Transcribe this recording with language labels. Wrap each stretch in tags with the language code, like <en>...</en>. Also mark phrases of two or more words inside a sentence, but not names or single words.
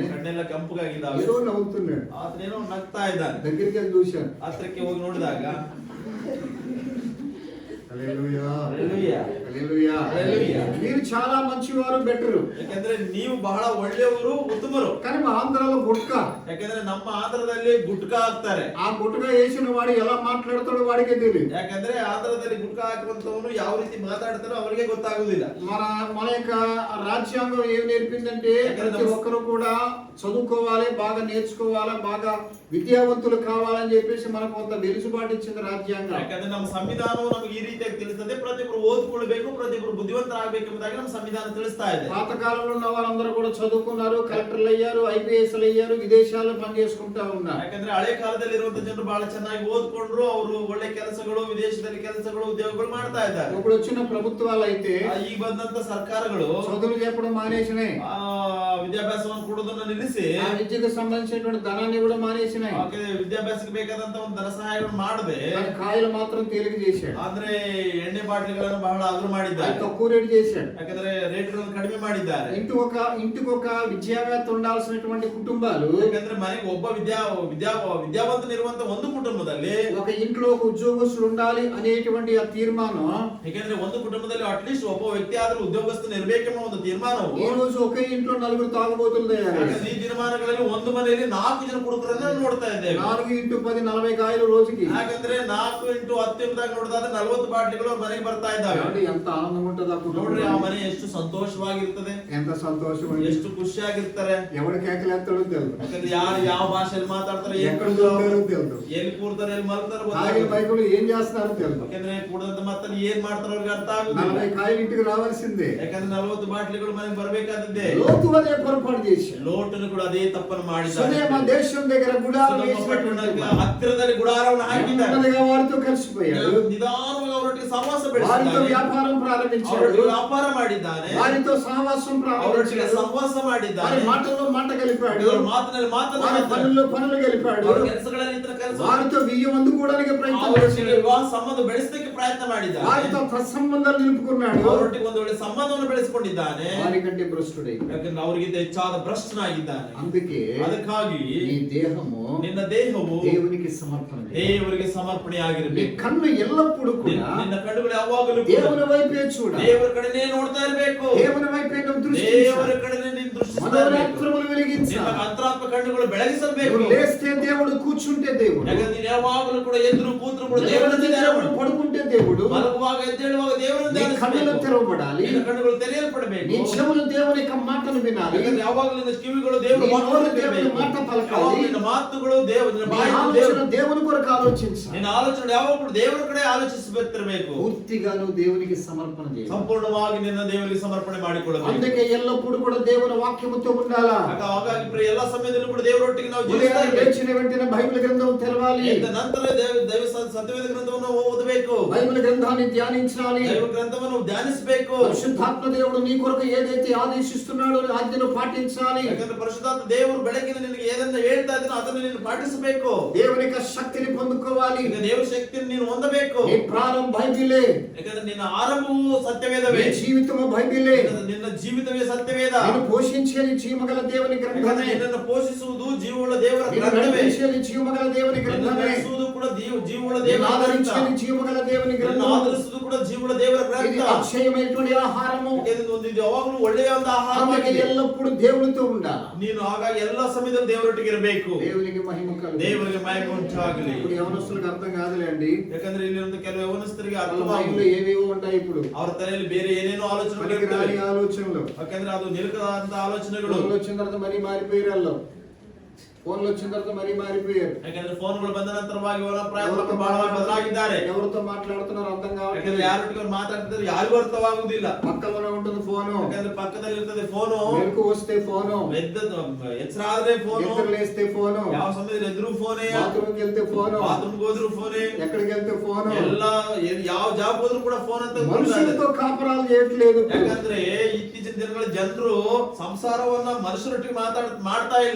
<kn>ಕಣ್ಣೆಲ್ಲ ಕೆಂಪಗಾಗಿದ್ದಾವೆ.</kn> <te>ఏదో నవ్వుతున్నాడు.</te> <kn>ಆತನೇನೋ ನಗ್ತಾ ಇದ್ದಾನೆ.</kn> <te>దగ్గరికి వెళ్ళి చూశాను.</te> <kn>ಹತ್ರಕ್ಕೆ ಹೋಗಿ ನೋಡಿದಾಗ</kn> <te>హల్లెలూయా</te> <kn>ಹಲ್ಲೆಲೂಯಾ,</kn> <te>హల్లెలూయా హల్లెలూయా. మీరు చాలా మంచివారు, బెటరు.</te> <kn>ಯಾಕಂದ್ರೆ ನೀವು ಬಹಳ ಒಳ್ಳೆಯವರು, ಉತ್ತಮರು.</kn> <te>కానీ మా ఆంధ్రాలో గుట్కా,</te> <kn>ಯಾಕಂದ್ರೆ ನಮ್ಮ ಆಂಧ್ರದಲ್ಲಿ ಗುಟ್ಕಾ ಹಾಕ್ತಾರೆ.</kn> <te>ఆ గుట్కా వేసిన వాడు ఎలా మాట్లాడతాడో వాడికే తెలియదు.</te> <kn>ಯಾಕಂದ್ರೆ ಆಂಧ್ರದಲ್ಲಿ ಗುಟ್ಕಾ ಹಾಕುವಂತವನು ಯಾವ ರೀತಿ ಮಾತಾಡ್ತಾರೋ ಅವರಿಗೆ ಗೊತ್ತಾಗುದಿಲ್ಲ.</kn> <te>మన యొక్క రాజ్యాంగం ఏం నేర్పిందంటే ప్రతి ఒక్కరు కూడా చదువుకోవాలి, బాగా నేర్చుకోవాలి, బాగా విద్యావంతులు కావాలని చెప్పేసి మనకు కొంత వెలుసుబాటు ఇచ్చింది రాజ్యాంగం.</te> <kn>ಯಾಕಂದ್ರೆ ನಮ್ಮ ಸಂವಿಧಾನವು ನಮಗೆ ಈ ರೀತಿಯಾಗಿ ತಿಳಿಸ್ತದೆ. ಪ್ರತಿಯೊಬ್ಬರು ಓದ್ಕೊಳ್ಬೇಕು, ಪ್ರತಿಯೊಬ್ಬರು ಬುದ್ಧಿವಂತರಾಗಬೇಕೆಂಬುದಾಗಿ ನಮ್ಮ ಸಂವಿಧಾನ ತಿಳಿಸ್ತಾ ಇದೆ.</kn> <te>పాత కాలంలో ఉన్న వారందరూ కూడా చదువుకున్నారు, కలెక్టర్లు అయ్యారు, ఐపీఎస్లు అయ్యారు, విదేశాల్లో పనిచేసుకుంటా ఉన్నారు.</te> <kn>ಯಾಕಂದ್ರೆ ಹಳೆ ಕಾಲದಲ್ಲಿ ಇರುವಂತ ಜನರು ಬಹಳ ಚೆನ್ನಾಗಿ ಓದ್ಕೊಂಡ್ರು, ಅವರು ಒಳ್ಳೆ ಕೆಲಸಗಳು, ವಿದೇಶದಲ್ಲಿ ಕೆಲಸಗಳು, ಉದ್ಯೋಗಗಳು ಮಾಡ್ತಾ ಇದ್ದಾರೆ.</kn> <te>ఇప్పుడు వచ్చిన ప్రభుత్వాలు అయితే</te> <kn>ಈಗ ಬಂದಂತ ಸರ್ಕಾರಗಳು</kn> <te>చదువులు చెప్పడం మానేసినాయి,</te> <kn>ವಿದ್ಯಾಭ್ಯಾಸವನ್ನು ಕೊಡೋದನ್ನ ನಿಲ್ಲಿಸಿ</kn> <te>ఆ విద్యకు సంబంధించినటువంటి ధనాన్ని కూడా మానేసినాయి.</te> <kn>ವಿದ್ಯಾಭ್ಯಾಸಕ್ಕೆ ಬೇಕಾದಂತ ಒಂದು ಧನ ಸಹಾಯವನ್ನು ಮಾಡದೆ</kn> <te>కాయలు మాత్రం తేలిక చేశాడు.</te> <kn>ಅಂದ್ರೆ ಎಣ್ಣೆ ಬಾಟ್ಲಿಗಳನ್ನು ಬಹಳ ಅಗ್ರು ಮಾಡಿದ್ದಾರೆ,</kn> <te>తక్కువ రేటు చేశాడు.</te> <kn>ಯಾಕಂದ್ರೆ ರೇಟ್ಗಳನ್ನು ಕಡಿಮೆ ಮಾಡಿದ್ದಾರೆ.</kn> <te>ఇంటికి ఒక విద్యావేత్త ఉండాల్సినటువంటి కుటుంబాలు,</te> <kn>ಯಾಕಂದ್ರೆ ಮನೆಗೆ ಒಬ್ಬ ವಿದ್ಯಾವಂತನಿರುವಂತ ಒಂದು ಕುಟುಂಬದಲ್ಲಿ</kn> <te>ఒక ఇంట్లో ఒక ఉద్యోగస్తులు ఉండాలి అనేటువంటి ఆ తీర్మానం,</te> <kn>ಯಾಕಂದ್ರೆ ಒಂದು ಕುಟುಂಬದಲ್ಲಿ ಅಟ್ಲೀಸ್ಟ್ ಒಬ್ಬ ವ್ಯಕ್ತಿ ಆದ್ರೂ ಉದ್ಯೋಗಸ್ಥನ ಇರಬೇಕೆಂಬ ಒಂದು ತೀರ್ಮಾನವು</kn> <te>ఈ రోజు ఒకే ఇంట్లో 4 తాగుబోతులు తయారు.</te> <kn>ಈ ದಿನಮಾನಗಳಲ್ಲಿ ಒಂದು ಮನೆಯಲ್ಲಿ 4 ಜನ ಕುಡುಕರನ್ನ ನೋಡ್ತಾ ಇದ್ದೇವೆ.</kn> <te>4 × 10 40 కాయలు రోజుకి.</te> <kn>ಯಾಕಂದ್ರೆ 4 × 10 ಎಂಬುದಾಗಿ ನೋಡಿದ್ರೆ 40 ಬಾಟ್ಲಿಗಳು ಅವ್ರ ಮನೆಗೆ ಬರ್ತಾ ಇದ್ದಾವೆ.</kn> <te>ఎంత ఆనందం ఉంటుంది ఆ కుటుంబం.</te> <kn>ನೋಡ್ರಿ, ಆ ಮನೆ ಎಷ್ಟು ಸಂತೋಷವಾಗಿರ್ತದೆ,</kn> <te>ఎంత సంతోషం అండి.</te> <kn>ಎಷ್ಟು ಖುಷಿಯಾಗಿರ್ತಾರೆ.</kn> <te>ఎవడు కేకలేస్తాడో తెలియదు,</te> <kn>ಯಾಕಂದ್ರೆ ಯಾರು ಯಾವ ಭಾಷೆಯಲ್ಲಿ ಮಾತಾಡ್ತಾರೆ,</kn> <te>ఎక్కడ దొరుకుతారో తెలియదు,</te> <kn>ಎಲ್ಲಿ ಕೂರ್ತಾರೆ, ಎಲ್ಲಿ ಮಲ್ತಾರೋ</kn> <te>తాగిన</te> <kn>ಗೊತ್ತಾಗಲ್ಲ.</kn> <te>బైకులు ఏం చేస్తారో తెలియదు.</te> <kn>ಯಾಕಂದ್ರೆ ಕುಡಿದಂತ ಮತ್ತಲ್ಲಿ ಏನ್ ಮಾಡ್ತಾರೋ ಅವ್ರಿಗೆ ಅರ್ಥ ಆಗುದಿಲ್ಲ.</kn> <te>40 కాయలు ఇంటికి రావాల్సిందే.</te> <kn>ಯಾಕಂದ್ರೆ 40 ಬಾಟ್ಲಿಗಳು ಮನೆಗೆ ಬರ್ಬೇಕಾದದ್ದೇ.</kn> <te>లోతు అదే పొరపాటు చేశాడు.</te> <kn>ಲೋಟನು ಕೂಡ ಅದೇ ತಪ್ಪನ್ನು ಮಾಡಿದ್ದಾನೆ.</kn> <te>సునేమ దేశం దగ్గర గుడారం వేసినటువంటి</te> <kn>ಹತ್ತಿರದಲ್ಲಿ ಗುಡಾರವನ್ನು ಹಾಕಿದ್ದಾನೆ.</kn> <te>నెమ్మదిగా వారితో కలిసిపోయాడు.</te> <kn>ನಿಧಾನವಾಗಿ ಅವರೊಟ್ಟಿಗೆ ಸಹವಾಸ</kn> <te>వారితో</te> <kn>ಬೆಳೆಸಿದ್ದಾನೆ.</kn> <te>వ్యాపారం ప్రారంభించాడు,</te> <kn>ಅವರೊಟ್ಟಿಗೆ ವ್ಯಾಪಾರ ಮಾಡಿದ್ದಾನೆ,</kn> <te>వారితో సహవాసం</te> <kn>ಅವರೊಟ್ಟಿಗೆ</kn> <te>ప్రారంభించాడు,</te> <kn>ಸಹವಾಸ</kn> <te>వారి</te> <kn>ಮಾಡಿದ್ದಾನೆ.</kn> <te>మాటల్లో మాట కలిపాడు,</te> <kn>ಇವರು ಮಾತಿನಲ್ಲಿ</kn> <te>వారి</te> <kn>ಮಾತನಾಡಿದ್ದಾನೆ,</kn> <te>పనుల్లో పనులు కలిపాడు,</te> <kn>ಅವರ ಕೆಲಸಗಳಲ್ಲಿ ಇತರ ಕೆಲಸ,</kn> <te>వారితో బియ్యం అందుకోవడానికి ప్రయత్నం</te> <kn>ಅವರೊಟ್ಟಿಗೆ</kn> <te>చేశాడు,</te> <kn>ವಿವಾಹ ಸಂಬಂಧ ಬೆಳೆಸಲಿಕ್ಕೆ ಪ್ರಯತ್ನ ಮಾಡಿದ್ದಾನೆ,</kn> <te>వారితో సత్సంబంధాలు నిలుపుకున్నాడు.</te> <kn>ಅವರೊಟ್ಟಿಗೆ ಒಂದು ಒಳ್ಳೆ ಸಂಬಂಧವನ್ನು ಬೆಳೆಸಿಕೊಂಡಿದ್ದಾನೆ.</kn> <te>వారికంటే భ్రష్టుడై,</te> <kn>ಯಾಕಂದ್ರೆ ಅವರಿಗಿಂತ ಹೆಚ್ಚಾದ ಭ್ರಷ್ಟನಾಗಿದ್ದಾನೆ.</kn> <te>అందుకే</te> <kn>ಅದಕ್ಕಾಗಿ</kn> <te>నీ దేహము</te> <kn>ನಿನ್ನ ದೇಹವು</kn> <te>దేవునికి సమర్పణ చేయి.</te> <kn>ದೇವರಿಗೆ</kn> <te>నీ</te> <kn>ಸಮರ್ಪಣೆಯಾಗಿರಬೇಕು.</kn> <te>కన్ను ఎల్లప్పుడూ కూడా</te> <kn>ನಿನ್ನ ಕಣ್ಣುಗಳು ಯಾವಾಗಲೂ ಕೂಡ</kn> <te>దేవుని వైపే చూడాలి,</te> <kn>ದೇವರ ಕಡೆನೇ ನೋಡ್ತಾ ಇರಬೇಕು.</kn> <te>దేవుని వైపే నువ్వు</te> <kn>ದೇವರ</kn> <te>దృష్టించాలి,</te> <kn>ಕಡೆನೇ ನೀನು ದೃಷ್ಟಿಸ್ತಾ ಇರಬೇಕು.</kn> <te>మనోనేత్రములు</te> <kn>ನಿನ್ನ</kn> <te>వెలిగించాలి.</te> <kn>ಅಂತರಾತ್ಮ ಕಣ್ಣುಗಳು ಬೆಳಗಿಸಬೇಕು.</kn> <te>నువ్వు లేస్తే దేవుడు, కూర్చుంటే దేవుడు,</te> <kn>ಯಾಕಂದ್ರೆ ನೀನು ಯಾವಾಗಲೂ ಕೂಡ ಎದ್ರು ಕೂತ್ರು ಕೂಡ ದೇವರನ್ನು</kn> <te>దేవుడు</te> <kn>ಧ್ಯಾನ</kn> <te>పడుకుంటే దేవుడు,</te> <kn>ಮಲಗುವಾಗ ಎದ್ದೇಳುವಾಗ ದೇವರನ್ನು</kn> <te>నీ కన్నులు</te> <kn>ಧ್ಯಾನಿಸಬೇಕು.</kn> <te>తెరవబడాలి,</te> <kn>ನಿನ್ನ ಕಣ್ಣುಗಳು ತೆರೆಯಲ್ಪಡಬೇಕು.</kn> <te>నీ చెవులు దేవుని యొక్క మాటను వినాలి,</te> <kn>ಯಾಕಂದ್ರೆ ಯಾವಾಗಲೂ ನಿನ್ನ ಕಿವಿಗಳು ದೇವರ</kn> <te>నీ</te> <kn>ಮಾತನ್ನು</kn> <te>నోరు దేవుని</te> <kn>ಕೇಳಬೇಕು.</kn> <te>మాట పలకాలి,</te> <kn>ಯಾವಾಗಲೂ ನಿನ್ನ ಮಾತುಗಳು ನಿನ್ನ</kn> <te>నీ</te> <kn>ಬಾಯಿ</kn> <te>ఆలోచన దేవుని కొరకు ఆలోచించాలి.</te> <kn>ನಿನ್ನ ಆಲೋಚನೆ ಯಾವಾಗಲೂ ದೇವರ ಕಡೆ ಆಲೋಚಿಸಬೇಕಿರಬೇಕು.</kn> <te>పూర్తిగా నువ్వు దేవునికి సమర్పణ చేయాలి.</te> <kn>ಸಂಪೂರ್ಣವಾಗಿ ನಿನ್ನ ದೇವರಿಗೆ ಸಮರ್ಪಣೆ ಮಾಡಿಕೊಳ್ಳಬೇಕು.</kn> <te>అందుకే ఎల్లప్పుడూ కూడా దేవుని వాక్యముతో ఉండాలా.</te> <kn>ಹಾಗಾಗಿ ಪ್ರಿಯ ಎಲ್ಲ ಸಮಯದಲ್ಲೂ ಕೂಡ ದೇವರೊಟ್ಟಿಗೆ ನಾವು</kn> <te>ఉదయాన్నే</te> <kn>ಜೀವಿಸ್ತಾ ಇರಬೇಕು.</kn> <te>లేచిన వెంటనే బైబిల్ గ్రంథం తెరవాలి,</te> <kn>ಎದ್ದ ನಂತರ ದೈವ ಸತ್ಯವೇದ ಗ್ರಂಥವನ್ನು ಓದಬೇಕು,</kn> <te>బైబిల్ గ్రంథాన్ని ధ్యానించాలి.</te> <kn>ದೈವ ಗ್ರಂಥವನ್ನು ಧ್ಯಾನಿಸಬೇಕು.</kn> <te>పరిశుద్ధాత్మ దేవుడు నీ కొరకు ఏదైతే ఆదేశిస్తున్నాడో ఆజ్ఞను పాటించాలి.</te> <kn>ಯಾಕಂದ್ರೆ ಪರಿಶುದ್ಧಾತ್ಮ ದೇವರು ಬೆಳಗಿನ ನಿನಗೆ ಏನನ್ನ ಹೇಳ್ತಾ ಇದ್ದಾನೋ ಅದನ್ನು ನೀನು ಪಾಟಿಸಬೇಕು.</kn> <te>దేవుని యొక్క శక్తిని పొందుకోవాలి.</te> <kn>ಈಗ ದೇವರ ಶಕ್ತಿಯನ್ನು ನೀನು ಹೊಂದಬೇಕು.</kn> <te>నీ ప్రాణం బైబిలే,</te> <kn>ಯಾಕಂದ್ರೆ ನಿನ್ನ ಆರಂಭವು ಸತ್ಯವೇದವೇ,</kn> <te>నీ జీవితము బైబిలే,</te> <kn>ನಿನ್ನ ಜೀವಿತವೇ ಸತ್ಯವೇದ.</kn> <te>నిన్ను పోషించేది జీవగల దేవుని గ్రంథమే,</te> <kn>ನಿನ್ನನ್ನು ಪೋಷಿಸುವುದು ಜೀವವುಳ್ಳ ದೇವರ</kn> <te>నిన్ను</te> <kn>ಗ್ರಂಥವೇ,</kn> <te>నడిపించేది జీవగల దేవుని</te> <kn>ನಿನ್ನನ್ನು</kn> <te>గ్రంథమే,</te> <kn>ನಡೆಸುವುದು ಕೂಡ ಜೀವವುಳ್ಳ</kn> <te>నిన్ను</te> <kn>ದೇವರ ಗ್ರಂಥ,</kn> <te>ఆదరించేది జీవగల దేవుని</te> <kn>ನಿನ್ನನ್ನು</kn> <te>గ్రంథం.</te> <kn>ಆಧರಿಸುವುದು ಕೂಡ ಜೀವವುಳ್ಳ ದೇವರ</kn> <te>ఇది</te> <kn>ಗ್ರಂಥ.</kn> <te>అక్షయమైనటువంటి ఆహారము.</te> <kn>ಯಾಕಂದ್ರೆ ಒಂದು ಇದು ಯಾವಾಗಲೂ ಒಳ್ಳೆಯ ಒಂದು</kn> <te>అందుకే</te> <kn>ಆಹಾರವಾಗಿದೆ.</kn> <te>ఎల్లప్పుడూ దేవునితో ఉండాలి.</te> <kn>ನೀನು ಹಾಗಾಗಿ ಎಲ್ಲ ಸಮಯದಲ್ಲಿ ದೇವರೊಟ್ಟಿಗೆ ಇರಬೇಕು.</kn> <te>దేవునికి మహిమ కలుగు.</te> <kn>ದೇವರಿಗೆ ಮಹಿಮೆ ಉಂಟಾಗಲಿ.</kn> <te>ఇప్పుడు యవనస్తులకు అర్థం కాదులేండి,</te> <kn>ಯಾಕಂದ್ರೆ ಇಲ್ಲಿ ಒಂದು ಕೆಲವು ಯೌವನಸ್ಥರಿಗೆ</kn> <te>వాళ్ళ</te> <kn>ಅರ್ಥವಾಗುವುದು,</kn> <te>మైండ్లో ఏవేవో ఉంటాయి. ఇప్పుడు</te> <kn>ಅವರ ತಲೆಯಲ್ಲಿ ಬೇರೆ ಏನೇನೋ ಆಲೋಚನೆಗಳು</kn> <te>పనికిరాని</te> <kn>ಇರ್ತವೆ.</kn> <te>ఆలోచనలు.</te> <kn>ಯಾಕಂದ್ರೆ ಅದು ನಿಲುಕದಂತ ಆಲೋಚನೆಗಳು.</kn> <te>ఫోన్లు వచ్చిన తర్వాత మరీ మారిపోయారు వాళ్ళు. ఫోన్లు వచ్చిన తర్వాత మరీ మారిపోయారు.</te> <kn>ಯಾಕಂದ್ರೆ ಫೋನ್ಗಳು ಬಂದ ನಂತರವಾಗಿ ಅವರ ಪ್ರಯತ್ನ ಬಹಳವಾಗಿ ಬದಲಾಗಿದ್ದಾರೆ.</kn> <te>ఎవరితో మాట్లాడుతున్నారు అర్థం</te> <kn>ಯಾಕಂದ್ರೆ</kn> <te>కావట్లేదు.</te> <kn>ಯಾರೊಟ್ಟಿಗೆ ಅವ್ರು ಮಾತಾಡ್ತಿದ್ರೆ ಯಾರಿಗೂ ಅರ್ಥವಾಗುವುದಿಲ್ಲ.</kn> <te>పక్కలోనే ఉంటుంది ఫోను.</te> <kn>ಯಾಕಂದ್ರೆ ಪಕ್ಕದಲ್ಲಿ ಇರ್ತದೆ ಫೋನು,</kn> <te>మెలకు వస్తే ఫోను,</te> <kn>ಎಚ್ಚರ ಆದ್ರೆ ಫೋನು,</kn> <te>నిద్ర లేస్తే ఫోను,</te> <kn>ಯಾವ ಸಮಯದಲ್ಲಿ ಎದುರು ಫೋನೇ,</kn> <te>బాత్రూమ్కి వెళ్తే ఫోను,</te> <kn>ಬಾತ್ರೂಮ್ಗೆ ಹೋದ್ರು ಫೋನೇ,</kn> <te>ఎక్కడికి వెళ్తే ఫోను.</te> <kn>ಎಲ್ಲ ಯಾವ ಜಾಬ್ ಹೋದ್ರು ಕೂಡ ಫೋನ್ ಅಂತ</kn> <te>మనుషులతో కాపురాలు చేయట్లేదు.</te> <kn>ಯಾಕಂದ್ರೆ ಇತ್ತೀಚಿನ ದಿನಗಳ ಜನರು ಸಂಸಾರವನ್ನ ಮನುಷ್ಯರೊಟ್ಟಿಗೆ ಮಾಡ್ತಾ ಇಲ್ಲ.</kn>